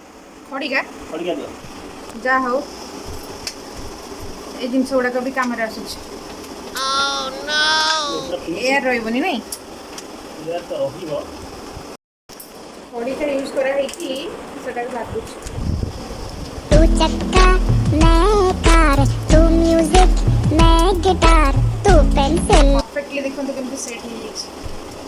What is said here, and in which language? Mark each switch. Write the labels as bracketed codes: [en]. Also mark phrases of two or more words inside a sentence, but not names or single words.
[or] ଖଡ଼ିକା ଖଡ଼ିକା ଦିଅ ଯାହା ହଉ এই ଜିନିଷ ଗୁଡ଼ାକ ବି କାମରେ ଆସୁଛି ଏୟାର ରହିବନି ନାଇଁ ଏୟାର ତ ରହିବ ଖଡ଼ିକା ୟୁଜ୍ କରାହେଇକି ସେଟାକୁ ଲାଗୁଛି [hi] तू चक्का मैं कार तू म्यूजिक मैं गिटार तू पेंसिल [or] ପରଫେକ୍ଟଲି ଦେଖନ୍ତୁ କେମିତି ସେଟ୍ ହେଇଯାଇଛି